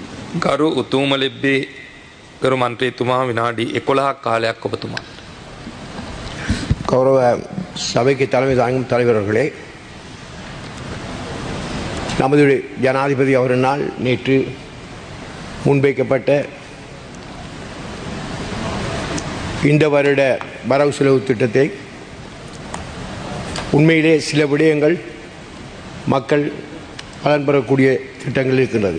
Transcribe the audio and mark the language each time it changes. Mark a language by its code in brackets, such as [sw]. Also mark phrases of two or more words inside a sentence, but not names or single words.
[si] ගරු උතුමලිබ්බේ ගරු මන්ත්‍රීතුමා විනාඩි 11ක් කාලයක් ඔබතුමා. [ta] கௌரவ சபைக்கு தலைமை தாங்கும் தலைவர்களே, நமது ஜனாதிபதி அவரினால் நேற்று முன்வைக்கப்பட்ட இந்த வருட வரவு செலவு திட்டத்தை உண்மையிலே சில விடயங்கள் மக்கள் பலன் பெறக்கூடிய திட்டங்கள் இருக்கின்றது.